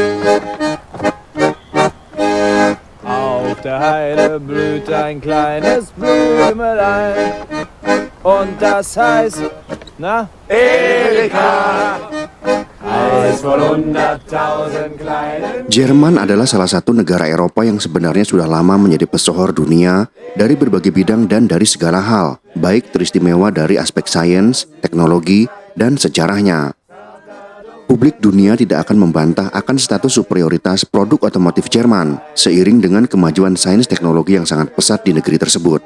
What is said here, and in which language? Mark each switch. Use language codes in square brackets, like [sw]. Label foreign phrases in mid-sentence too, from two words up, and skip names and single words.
[de] Auf der Heide blüht ein kleines Blümelein und das heißt, na? Erika. Eis von 100.000 kleinen. [id] Jerman adalah salah satu negara Eropa yang sebenarnya sudah lama menjadi pesohor dunia dari berbagai bidang dan dari segala hal, baik teristimewa dari aspek sains, teknologi, dan sejarahnya. Publik dunia tidak akan membantah akan status superioritas produk otomotif Jerman seiring dengan kemajuan sains teknologi yang sangat pesat di negeri tersebut.